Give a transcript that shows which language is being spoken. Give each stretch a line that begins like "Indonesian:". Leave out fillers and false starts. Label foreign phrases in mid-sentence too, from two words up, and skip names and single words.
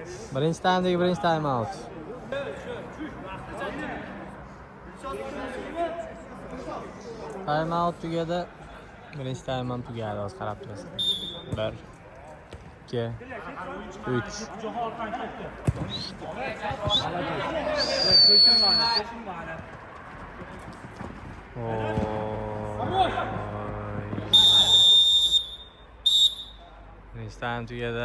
Uzbek: Birinchi taymdagi birinchi
English: time out. Time out
Uzbek: tugadi. Birinchi time ham tugadi, hozir qarab turasizlar. 1 2 3 Birinchi time tugadi.